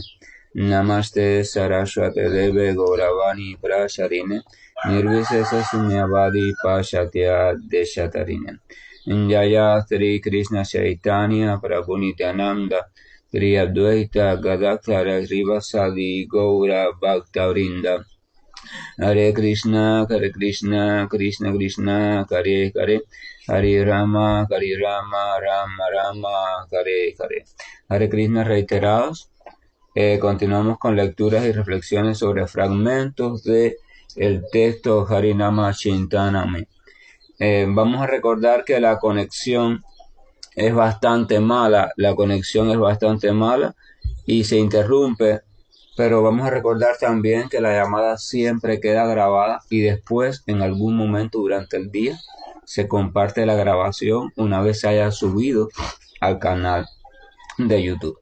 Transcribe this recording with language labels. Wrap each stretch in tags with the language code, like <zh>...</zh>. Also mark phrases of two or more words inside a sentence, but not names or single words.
<sa>नमस्ते सारस्वते देवे गौरवाणी प्रचारिणे निर्विशेष शून्यवादि पाश्चात्य देशतारिणे जय श्री कृष्ण चैतन्य प्रभु नित्यानन्द श्री अद्वैत गदाधर श्रीवासादि गौर भक्तवृन्द हरे कृष्ण, कृष्ण कृष्ण, हरे हरे, हरे राम, राम राम, हरे हरे. हरे कृष्ण</sa> <es>reiterados. Continuamos con lecturas y reflexiones sobre fragmentos de el texto Harinama Chintanami. Vamos a recordar que la conexión es bastante mala, y se interrumpe, pero vamos a recordar también que la llamada siempre queda grabada y después en algún momento durante el día se comparte la grabación una vez se haya subido al canal de YouTube.</es>